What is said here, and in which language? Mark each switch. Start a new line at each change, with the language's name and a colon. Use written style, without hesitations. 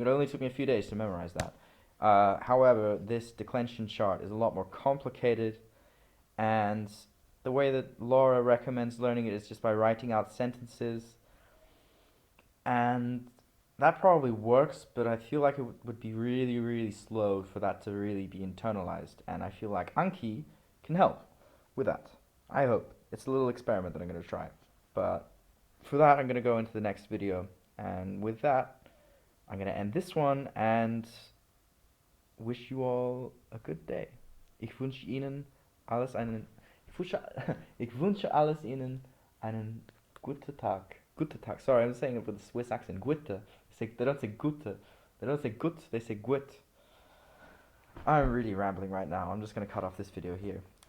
English: It only took me a few days to memorize that. However, this declension chart is a lot more complicated, and the way that Laura recommends learning it is just by writing out sentences, and that probably works, but I feel like it would be really, really slow for that to really be internalized, and I feel like Anki can help with that. I hope. It's a little experiment that I'm going to try. But for that, I'm going to go into the next video, and with that, I'm going to end this one and wish you all a good day.
German: Ich wünsche Ihnen alles einen... Ich wünsche alles Ihnen einen guten Tag. Guten Tag.
English: Sorry, I'm saying it with a Swiss accent. Gute. They don't say gute. They don't say gut. They say gut. I'm really rambling right now. I'm just going to cut off this video here.